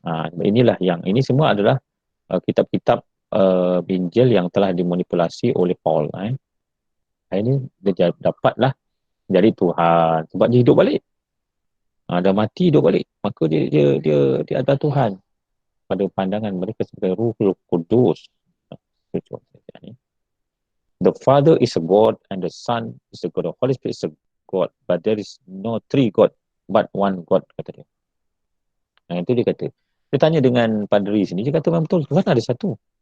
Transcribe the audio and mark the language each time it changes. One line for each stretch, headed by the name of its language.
Malay: Ini semua adalah kitab-kitab Injil yang telah dimanipulasi oleh Paul. Ini dia dapatlah jadi Tuhan sebab dia hidup balik. Dah mati hidup balik, maka dia adalah Tuhan pada pandangan mereka sebagai Ruhul Kudus.
English: The Father is a God and the Son is a God. The Holy Spirit is a God, but there is no three God but one God,
Malay: kata dia. Itu dia kata. Dia tanya dengan padri sini, dia kata memang betul, Tuhan ada satu.